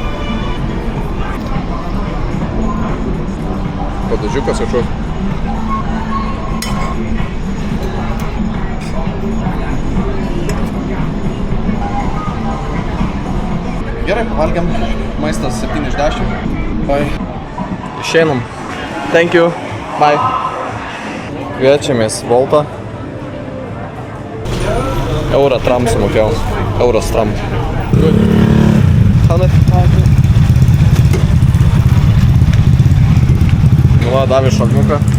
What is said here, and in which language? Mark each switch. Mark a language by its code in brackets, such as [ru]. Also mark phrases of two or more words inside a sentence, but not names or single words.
[lt] Padažiukas kažkoks. Gerai, pavalgiam. Maistas 7 iš 10. Bye. Išeinam. [en] Thank you. Bye. [lt] Kviečiamės Voltą. Eurą tram sumokėjau. Euras tram. Good. Nu va, davė šalmuką.